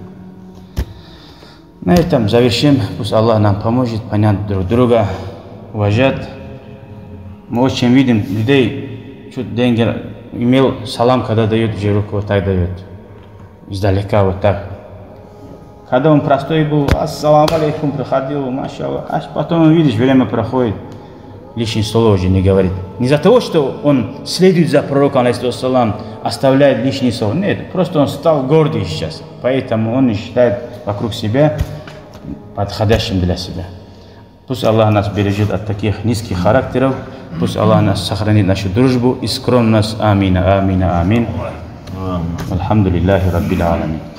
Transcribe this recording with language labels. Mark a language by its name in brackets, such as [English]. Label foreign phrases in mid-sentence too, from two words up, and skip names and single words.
[Russian] На этом завершим. Пусть Аллах нам поможет понять друг друга, уважать. Мы очень видим людей, чуть деньги имел, салам, когда дает, же руку вот так дает. Издалека вот так. Когда он простой был, [Arabic] السلام عليكم, [Russian] приходил, машаллах. А потом, видишь, время проходит, лишнее слово уже не говорит. Не из-за того, что он следует за пророком, алейхиссалам, оставляет лишнее слово. Нет, просто он стал гордый сейчас. Поэтому он не считает вокруг себя подходящим для себя. Пусть Аллах нас бережет от таких низких характеров. Пусть Аллах нас сохранит нашу дружбу и скромность. Амин, амин, амин. [Arabic] الحمد لله رب العالمين.